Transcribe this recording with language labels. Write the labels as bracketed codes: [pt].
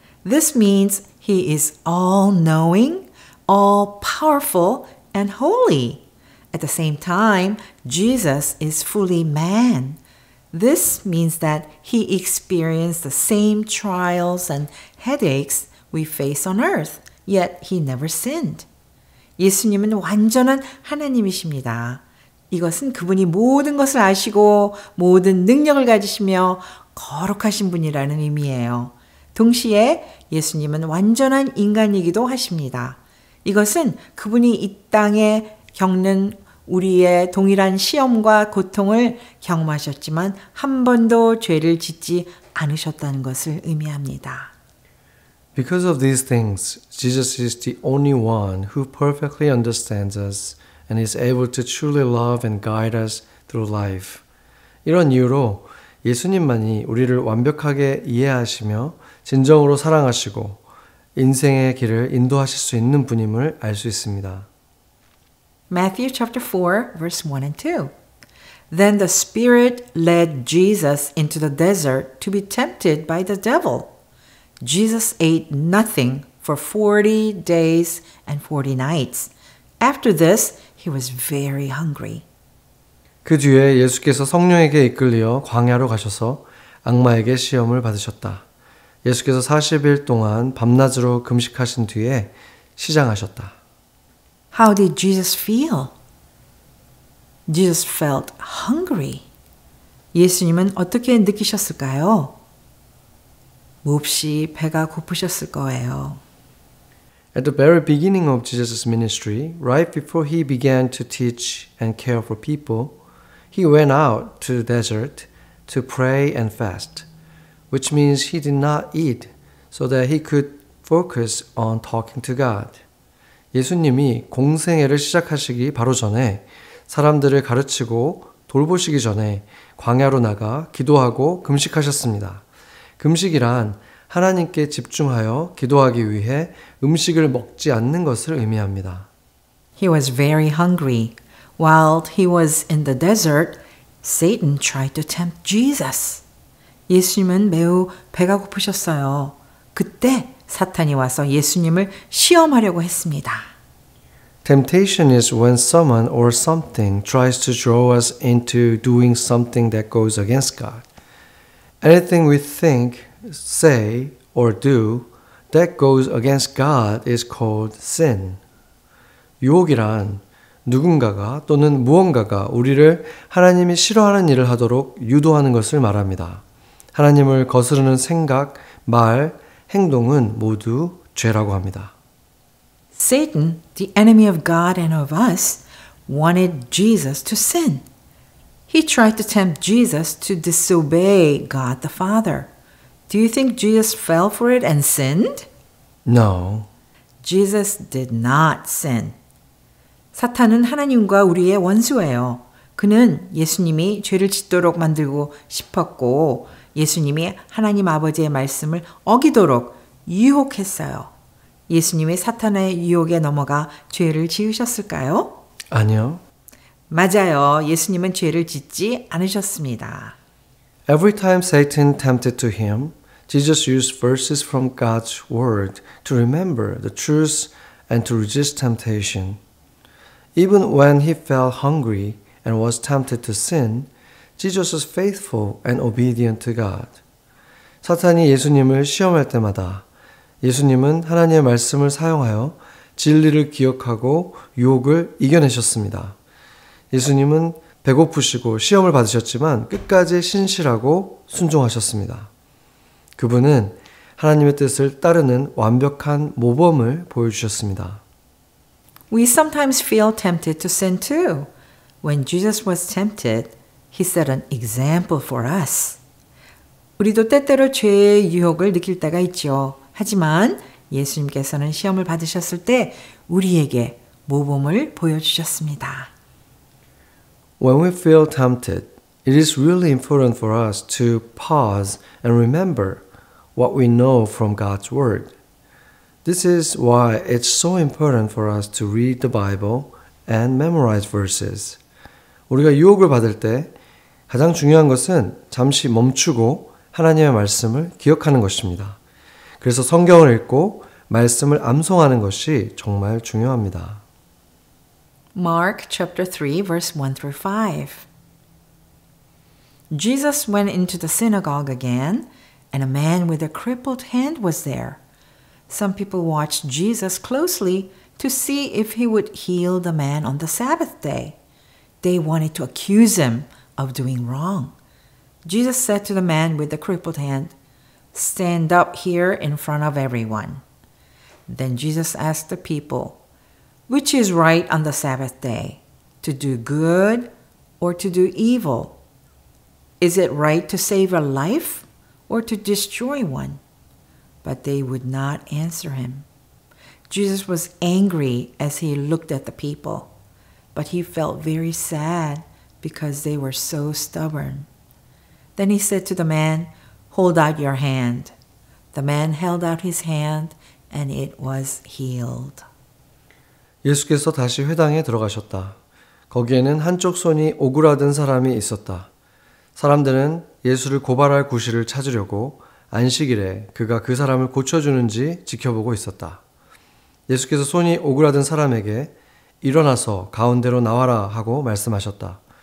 [en] This means he is all-knowing, all-powerful, and holy. At the same time, Jesus is fully man. This means that he experienced the same trials and headaches we face on earth, yet he never sinned. [ko] 예수님은 완전한 하나님이십니다. 이것은 그분이 모든 것을 아시고 모든 능력을 가지시며 거룩하신 분이라는 의미예요. 동시에 예수님은 완전한 인간이기도 하십니다. 이것은 그분이 이 땅에 겪는 우리의 동일한 시험과 고통을 경험하셨지만 한 번도 죄를 짓지 않으셨다는 것을 의미합니다. [en] Because of these things, Jesus is the only one who perfectly understands us and is able to truly love and guide us through life. [ko] 이런 이유로 예수님만이 우리를 완벽하게 이해하시며 진정으로 사랑하시고 인생의 길을 인도하실 수 있는 분임을 알 수 있습니다. [en] Matthew chapter 4, verse 1 and 2. Then the Spirit led Jesus into the desert to be tempted by the devil. Jesus ate nothing for 40 days and 40 nights. After this, he was very hungry. [ko] 그 뒤에 예수께서 성령에게 이끌려 광야로 가셔서 악마에게 시험을 받으셨다. 예수께서 40일 동안 밤낮으로 금식하신 뒤에 시장하셨다. [en] How did Jesus feel? Jesus felt hungry. [ko] 예수님은 어떻게 느끼셨을까요? 몹시 배가 고프셨을 거예요. [en] At the very beginning of Jesus' ministry, right before he began to teach and care for people, he went out to the desert to pray and fast, which means he did not eat so that he could focus on talking to God. [ko] 예수님이 공생애를 시작하시기 바로 전에 사람들을 가르치고 돌보시기 전에 광야로 나가 기도하고 금식하셨습니다. 금식이란 하나님께 집중하여 기도하기 위해 음식을 먹지 않는 것을 의미합니다. [en] He was very hungry. While he was in the desert, Satan tried to tempt Jesus. [ko] 예수님은 매우 배가 고프셨어요. 그때 사탄이 와서 예수님을 시험하려고 했습니다. [en] Temptation is when someone or something tries to draw us into doing something that goes against God. Anything we think, say, or do that goes against God is called sin. [ko] 유혹이란 누군가가 또는 무언가가 우리를 하나님이 싫어하는 일을 하도록 유도하는 것을 말합니다. 하나님을 거스르는 생각, 말, 행동은 모두 죄라고 합니다. [en] Satan, the enemy of God and of us, wanted Jesus to sin. He tried to tempt Jesus to disobey God the Father. Do you think Jesus fell for it and sinned? No. Jesus did not sin. [ko] 사탄은 하나님과 우리의 원수예요. 그는 예수님이 죄를 짓도록 만들고 싶었고 예수님이 하나님 아버지의 말씀을 어기도록 유혹했어요. 예수님이 사탄의 유혹에 넘어가 죄를 지으셨을까요? 아니요. 맞아요. 예수님은 죄를 짓지 않으셨습니다. [en] Every time Satan tempted to him, Jesus used verses from God's word to remember the truth and to resist temptation. Even when he felt hungry and was tempted to sin, Jesus was faithful and obedient to God. [ko] 사탄이 예수님을 시험할 때마다 예수님은 하나님의 말씀을 사용하여 진리를 기억하고 유혹을 이겨내셨습니다. 예수님은 배고프시고 시험을 받으셨지만 끝까지 신실하고 순종하셨습니다. 그분은 하나님의 뜻을 따르는 완벽한 모범을 보여주셨습니다. [en] We sometimes feel tempted to sin too. When Jesus was tempted, he set an example for us. [ko] 우리도 때때로 죄의 유혹을 느낄 때가 있죠. 하지만 예수님께서는 시험을 받으셨을 때 우리에게 모범을 보여주셨습니다. [en] When we feel tempted, it is really important for us to pause and remember what we know from God's Word. This is why it's so important for us to read the Bible and memorize verses. [ko] 우리가 유혹을 받을 때 가장 중요한 것은 잠시 멈추고 하나님의 말씀을 기억하는 것입니다. 그래서 성경을 읽고 말씀을 암송하는 것이 정말 중요합니다. [en] Mark chapter 3 verse 1 through 5. Jesus went into the synagogue again, and a man with a crippled hand was there. Some people watched Jesus closely to see if he would heal the man on the Sabbath day. They wanted to accuse him of doing wrong. Jesus said to the man with the crippled hand, "Stand up here in front of everyone." Then Jesus asked the people, "Which is right on the Sabbath day, to do good or to do evil? Is it right to save a life or to destroy one?" But they would not answer him. Jesus was angry as he looked at the people, but he felt very sad because they were so stubborn. Then he said to the man, "Hold out your hand." The man held out his hand, and it was healed. [ko] 예수께서 다시 회당에 들어가셨다. 거기에는 한쪽 손이 오그라든 사람이 있었다. 사람들은 예수를 고발할 구실을 찾으려고 안식일에 그가 그 사람을 고쳐주는지 지켜보고 있었다. 예수께서 손이 오그라든 사람에게 일어나서 가운데로 나와라 하고 말씀하셨다.